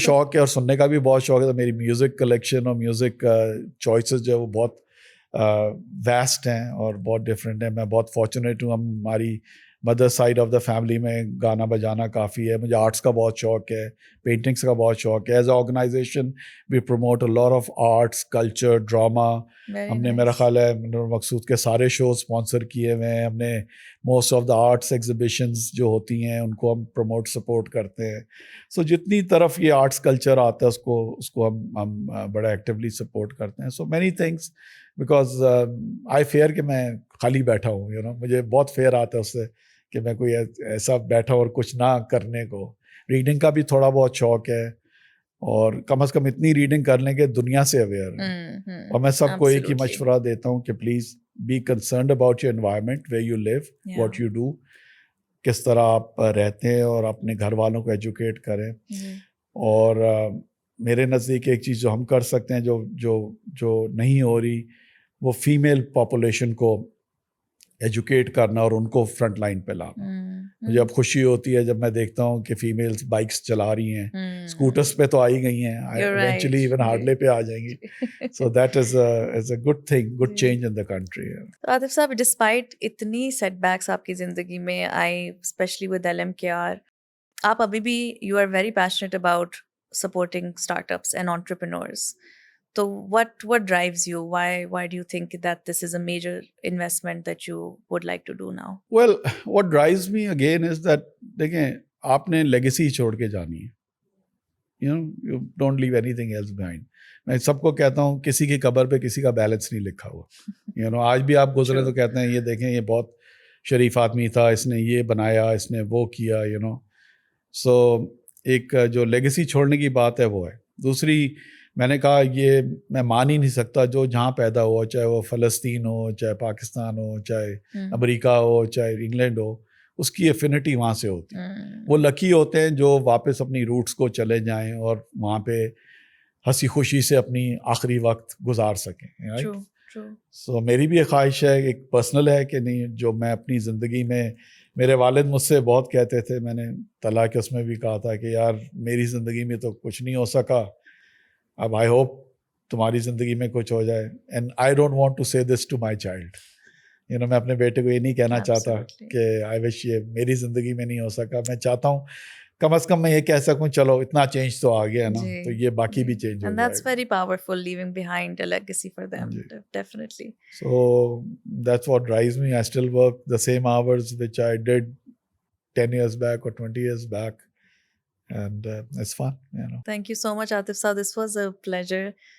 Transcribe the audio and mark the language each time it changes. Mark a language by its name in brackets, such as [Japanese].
[Urdu] شوق ہے اور سننے کا بھی بہت شوق ہے. تو میری میوزک کلیکشن اور میوزک چوائسیز جو ہے وہ بہت ویسٹ ہیں اور بہت ڈفرینٹ ہیں. میں بہت فارچونیٹ ہوں. ہماری [English] mother side of the family [Urdu] میں گانا بجانا کافی ہے. مجھے آرٹس کا بہت شوق ہے, پینٹنگس کا بہت شوق ہے. [English] As a organization we promote a lot of arts, culture, drama. Very [Urdu] ہم نے [English] nice. [Urdu] میرا خیال ہے نور مقصود کے سارے شو اسپانسر کیے ہوئے ہیں. ہم نے [English] most of the arts exhibitions [Urdu] جو ہوتی ہیں ان کو ہم پروموٹ سپورٹ کرتے ہیں. سو جتنی طرف یہ آرٹس کلچر آتا ہے اس کو ہم بڑا ایکٹیولی سپورٹ کرتے ہیں. [English] so many things, because I fear [Urdu] کہ میں خالی بیٹھا ہوں. [English] you know [Urdu] مجھے بہت فیئر آتا ہے اس سے کہ میں کوئی ایسا بیٹھا اور کچھ نہ کرنے کو. ریڈنگ کا بھی تھوڑا بہت شوق ہے, اور کم از کم اتنی ریڈنگ کر لیں کہ دنیا سے اویئر ہیں. اور میں سب کو ایک ہی مشورہ دیتا ہوں کہ [English] please be concerned about your environment where you live, what you do, [Urdu] کس طرح آپ رہتے ہیں, اور اپنے گھر والوں کو ایجوکیٹ کریں. اور میرے نزدیک ایک چیز جو ہم کر سکتے ہیں جو نہیں ہو رہی, وہ فیمیل پاپولیشن کو ایجوکیٹ کرنا اور ان کو فرنٹ لائن پہ لانا. مجھے اب خوشی ہوتی ہے جب میں دیکھتا ہوں کہ فیمیلز بائکس چلا رہی ہیں. اسکوٹرس پہ تو آئی گئی ہیں, ایونچولی ایون ہارلے پہ آ جائیں گی. [English] So that is a good thing, good change in the country. Atif صاحب, despite [Urdu] اتنی [English] setbacks [Urdu] آپ کی زندگی میں آئی, [English] especially with LMKR, [Urdu] آپ ابھی بھی [English] You are very passionate about supporting startups and entrepreneurs. So what drives you? Why do you think that this is a major investment that you would like to do now? Well, what drives me again is that [Urdu] دیکھیں آپ نے legacy چھوڑ کے جانی ہے. [English] You don't leave anything else behind. [Urdu] میں سب کو کہتا ہوں کسی کی قبر پہ کسی کا بیلنس نہیں لکھا ہوا. آج بھی آپ گزرے تو کہتے ہیں یہ دیکھیں یہ بہت شریف آدمی تھا, اس نے یہ بنایا, اس نے وہ کیا. سو ایک جو لیگیسی چھوڑنے کی بات ہے وہ ہے. دوسری, میں نے کہا یہ میں مان ہی نہیں سکتا, جو جہاں پیدا ہوا, چاہے وہ فلسطین ہو, چاہے پاکستان ہو, چاہے امریکہ ہو, چاہے انگلینڈ ہو, اس کی ایفینٹی وہاں سے ہوتی ہے. وہ لکی ہوتے ہیں جو واپس اپنی روٹس کو چلے جائیں اور وہاں پہ ہنسی خوشی سے اپنی آخری وقت گزار سکیں. سو میری بھی ایک خواہش ہے, ایک پرسنل ہے کہ نہیں, جو میں اپنی زندگی میں, میرے والد مجھ سے بہت کہتے تھے, میں نے طلاق کے اس میں بھی کہا تھا کہ یار میری زندگی میں تو کچھ نہیں ہو سکا, اب [English] I hope [Urdu] تمہاری زندگی میں کچھ ہو جائے. [English] And I don't want to say this to my child. [Urdu] میں اپنے بیٹے کو یہ نہیں کہنا چاہتا کہ [English] I wish [Urdu] یہ میری زندگی میں نہیں ہو سکا. میں چاہتا ہوں کم از کم میں یہ کہہ سکوں چلو اتنا چینج تو آ گیا نا, تو یہ باقی بھی چینج ہو جائے. [English] And that's very powerful, leaving behind a legacy for them. Definitely. So that's what drives me. I still work the same hours which I did 10 years back or 20 years back. And it's fun. Thank you so much, Atif Saab. This was a pleasure.